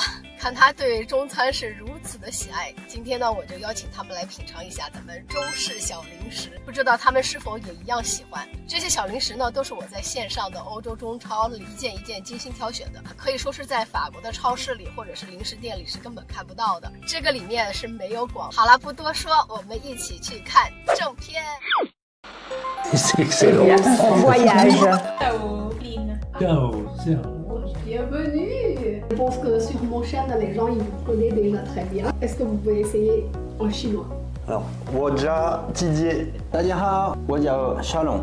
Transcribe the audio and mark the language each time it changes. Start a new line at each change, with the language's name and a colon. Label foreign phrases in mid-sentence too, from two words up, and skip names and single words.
Chinese: 看他对中餐是如此的喜爱，今天呢，我就邀请他们来品尝一下咱们中式小零食，不知道他们是否也一样喜欢。这些小零食呢，都是我在线上的欧洲中超里一件一件精心挑选的，可以说是在法国的超市里或者是零食店里是根本看不到的。这个里面是没有广。好了，不多说，我们一起去看正片。
French: C'est excellent. Voyage. Ciao, Lynn. Ciao, ciao. Bienvenue. Je pense que sur mon chaîne, les gens ils vous connaissent déjà très bien. Est-ce que vous pouvez essayer en chinois? Alors, Wojia Tidier. Tadiaha, Wojia Shalom.